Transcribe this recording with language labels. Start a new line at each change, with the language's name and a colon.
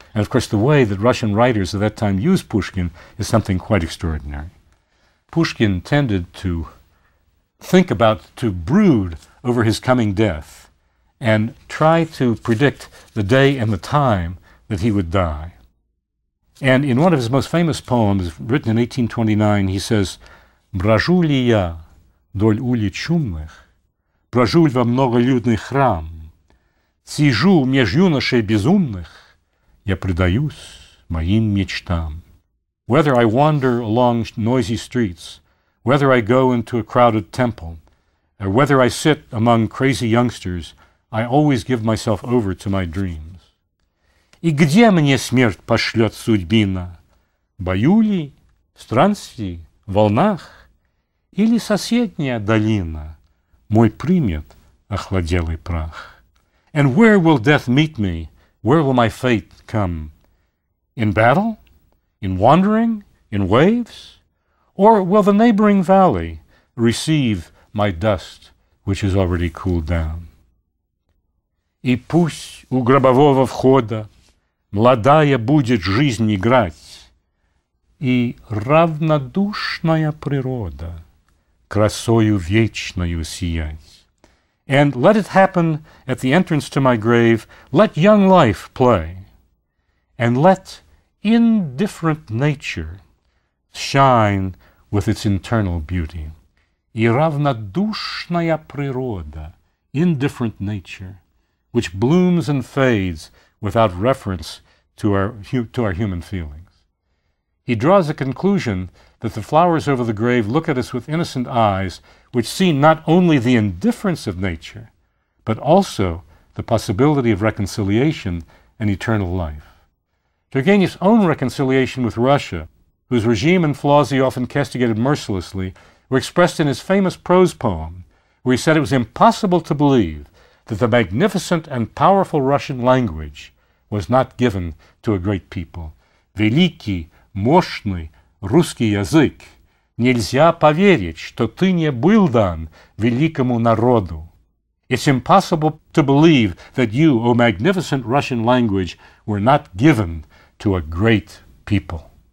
English: And of course, the way that Russian writers of that time used Pushkin is something quite extraordinary. Pushkin tended to think about, to brood over his coming death and try to predict the day and the time that he would die. And in one of his most famous poems, written in 1829, he says,
Russian: «Брожу ли я вдоль улиц шумных, брожу во многолюдный храм, сижу меж юношей безумных, я предаюсь моим мечтам».
English: Whether I wander along noisy streets, whether I go into a crowded temple, or whether I sit among crazy youngsters, I always give myself over to my dreams.
Russian: И где мне смерть пошлет судьбина? В бою ли, в странстве, в волнах? Или соседняя долина мой примет охладелый прах?
English: And where will death meet me? Where will my fate come? In battle? In wandering? In waves? Or will the neighboring valley receive my dust, which has already cooled down?
Russian: И пусть у гробового входа молодая будет жизнь играть, и равнодушная природа красою вечною сиять.
English: And let it happen at the entrance to my grave, let young life play, and let indifferent nature shine with its internal beauty.
Russian: И равнодушная природа,
English: indifferent nature, which blooms and fades without reference to our human feelings. He draws a conclusion that the flowers over the grave look at us with innocent eyes, which see not only the indifference of nature, but also the possibility of reconciliation and eternal life. Turgenev's own reconciliation with Russia, whose regime and flaws he often castigated mercilessly, were expressed in his famous prose poem, where he said it was impossible to believe that the magnificent and powerful Russian language was not given to a great people.
Russian: Великий, мощный русский язык, нельзя поверить, что ты не был дан великому народу.
English: It's impossible to believe that you, O magnificent Russian language, were not given to a great people.